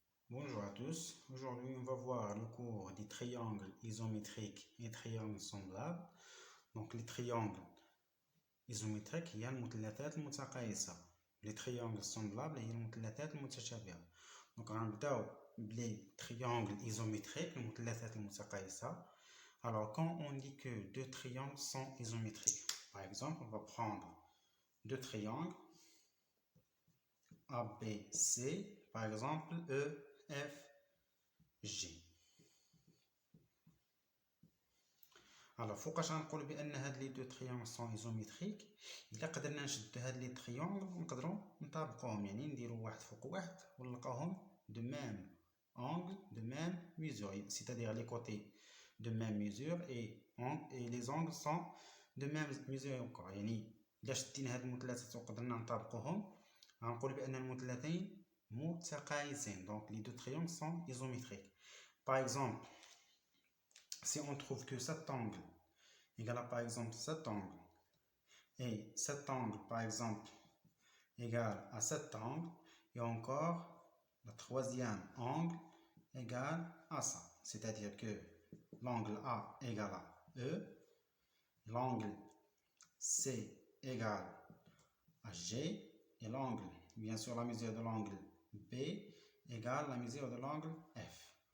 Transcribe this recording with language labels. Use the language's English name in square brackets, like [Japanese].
[French] Bonjour à tous, aujourd'hui on va voir le cours des triangles isométriques et triangles semblables. Donc les triangles isométriques [Arabic] هي المثلثات المتقايسة، [French] les triangles semblables [Arabic] هي المثلثات المتشابهة. [French] Donc [Arabic] غنبداو بلي [French] triangles isométriques [Arabic] المثلثات المتقايسة. [French] Alors quand on dit que deux triangles sont isométriques, par exemple on va prendre deux triangles ABC, par exemple EFG. Alors [Arabic] فوقاش غنقول بان هاد لي دو تريونغل سون ايزوميتريك؟ الا قدرنا نشدو هاد لي تريونغل نقدروا نطابقوهم، يعني نديرو واحد فوق واحد ونلقاوهم دو ميم [French] angle de même mesure, c'est-à-dire les côtés de même mesure et les angles sont de même mesure encore. [Arabic] يعني الا شدينا هاد المثلثات وقدرنا نطابقوهم غنقول بان المثلثين متقايسين. [French] Donc les deux triangles sont isométriques. Par exemple, si on trouve que cet angle égale à par exemple cet angle et cet angle par exemple égale à cet angle et encore le troisième angle égale à ça, c'est-à-dire que l'angle A égale à E, l'angle C égale à G et l'angle, bien sûr la mesure de l'angle B égale la mesure de l'angle F.